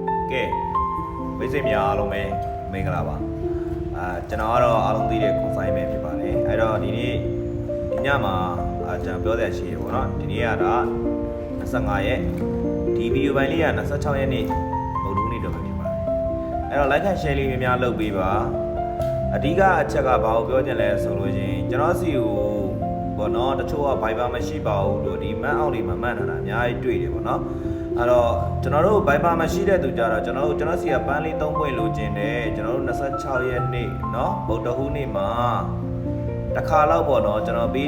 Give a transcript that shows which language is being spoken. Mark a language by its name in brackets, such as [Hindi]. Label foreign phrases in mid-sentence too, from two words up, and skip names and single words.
[Burmese] ကဲမိတ်ဆွေများအားလုံးပဲမင်္ဂလာပါကျွန်တော်ကတော့အားလုံးသိတဲ့ကွန်ဆိုင်ပဲဖြစ်ပါတယ်အဲ့တော့ဒီနေ့ဒီညမှာကျွန်တော်ပြောတဲ့အရှိရပေါ့နော်ဒီနေ့ကတော့ 25ရက်ဒီဗီဒီယိုပိုင်းလေးက26ရက်နေ့မဟုတ်ဘူးနေ့တော့ပဲဖြစ်ပါတယ်အဲ့တော့ [English] like and share [Burmese] လေးများများလုပ်ပေးပါအဓိကအချက်ကဘာကိုပြောချင်လဲဆိုလို့ချင်းကျွန်တော်စီကိုပေါ့နော်တချို့က Viber မရှိပါဘူးလို့ဒီမန်းအောက်လေးမှာမှတ်နေတာအများကြီးတွေ့တယ်ပေါ့နော်အဲ့တော့ကျွန်တော်တို့ Viber မရှိတဲ့သူကြတော့ကျွန်တော်စီကပန်းလေး3ပွင့်လိုချင်တယ်ကျွန်တော်တို့26ရက်နေ့เนาะဗုဒ္ဓဟူးနေ့မှာတစ်ခါလောက်ပေါ့နော်ကျွန်တော်